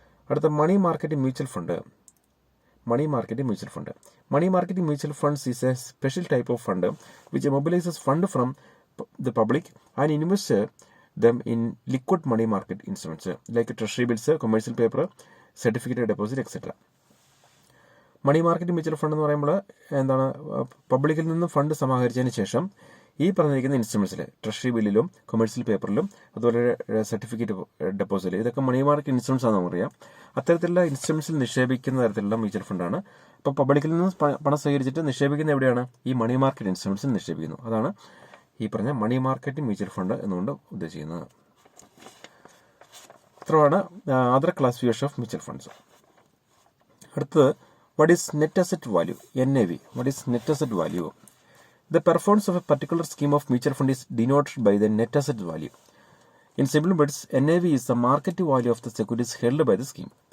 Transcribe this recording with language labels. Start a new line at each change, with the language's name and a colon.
Malayalam: അടുത്ത money market mutual fund.
English: Money market mutual funds is a special type of fund which mobilizes fund from the public and invests them in liquid money market instruments like treasury bills, commercial paper, certificate of deposit, etc.
Malayalam: Money market mutual fund എന്ന് പറയുമ്പോൾ എന്താണ്? പബ്ലിക്കിൽ നിന്ന് fund സമാഹരിച്ചതിന് ശേഷം ഈ പറഞ്ഞിരിക്കുന്ന ഇൻസ്ട്രുമെന്റ്സിൽ treasury ബില്ലിലും commercial പേപ്പറിലും അതുപോലെ certificate deposit, ഇതൊക്കെ മണി മാർക്കറ്റ് ഇൻസ്ട്രുമെന്റ്സ് ആണെന്ന് നമുക്കറിയാം. അത്തരത്തിലുള്ള ഇൻസ്ട്രുമെന്റ്സിൽ നിക്ഷേപിക്കുന്ന തരത്തിലുള്ള മ്യൂച്വൽ ഫണ്ടാണ്. അപ്പോൾ പബ്ലിക്കിൽ നിന്ന് പണം സ്വീകരിച്ചിട്ട് നിക്ഷേപിക്കുന്ന എവിടെയാണ്? ഈ മണി മാർക്കറ്റ് ഇൻസ്ട്രുമെന്റ്സിൽ നിക്ഷേപിക്കുന്നു. അതാണ് ഈ പറഞ്ഞ മണി മാർക്കറ്റ് മ്യൂച്വൽ ഫണ്ട് എന്നുകൊണ്ട് ഉദ്ദേശിക്കുന്നത്. ഇത്രയാണ്
English: Other classification of mutual funds.
Malayalam: അടുത്തത്
English: what is net asset value, NAV. What is net asset value? The performance of a particular scheme of mutual fund is denoted by the net asset value. In simple words, NAV is the market value of the securities held by the scheme.